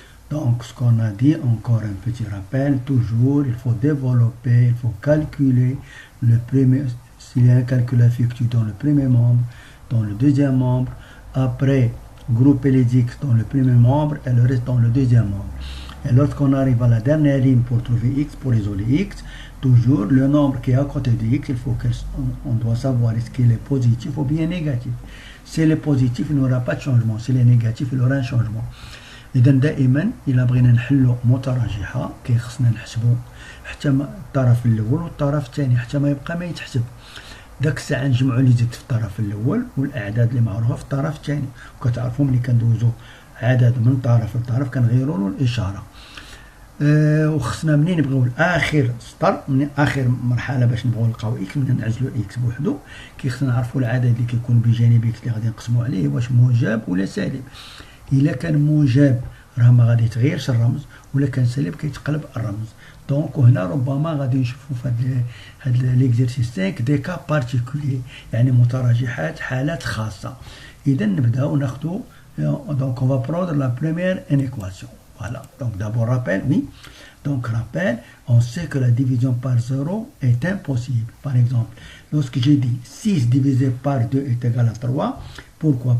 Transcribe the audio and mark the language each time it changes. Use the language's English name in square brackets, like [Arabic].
[French] Donc, ce qu'on a dit, encore un petit rappel, toujours, il faut développer, il faut calculer le premier, s'il y a un calcul effectué dans le premier membre, dans le deuxième membre, après, grouper les x dans le premier membre et le reste dans le deuxième membre. Et lorsqu'on arrive à la dernière ligne pour trouver x, pour isoler x, toujours le nombre qui est à côté de x, il faut qu'on doit savoir est-ce qu'il est positif ou bien négatif. S'il est positif, il n'y aura pas de changement. S'il est négatif, il y aura un changement. [Arabic] إذا دائما إلا بغينا نحلو متراجحة كيخصنا نحسبو حتى الطرف الأول والطرف الثاني حتى ما يبقى ما يتحسب. داك الساعة نجمعو لي زيد في الطرف الأول والأعداد اللي معروفة في الطرف الثاني، وكتعرفو ملي كندوزو عدد من طرف لطرف كنغيرو له الإشارة. وخصنا منين نبغيو لآخر سطر، من آخر مرحلة باش نبغيو نلقاو إكس، من نعزلو إكس بوحدو كيخصنا نعرفو العدد اللي كيكون بجانب إكس اللي غادي نقسمو عليه واش موجب ولا سالب. إلا كان موجب راه ما غادي يتغيرش الرمز، ولا كان سالب كيتقلب الرمز. دونك وهنا ربما غادي نشوفو في هاد [French] ليكزيرسيس 5 دي كا بارتيكولي، [Arabic] يعني متراجحات حالات خاصة. إذا نبداو ناخدو [French] donc on va prendre la première équation. Voilà, donc d'abord rappel, oui. Donc rappel, on sait que la division par 0 est impossible. Par exemple, lorsque j'ai dit 6 divisé par 2 est égal à 3, pourquoi?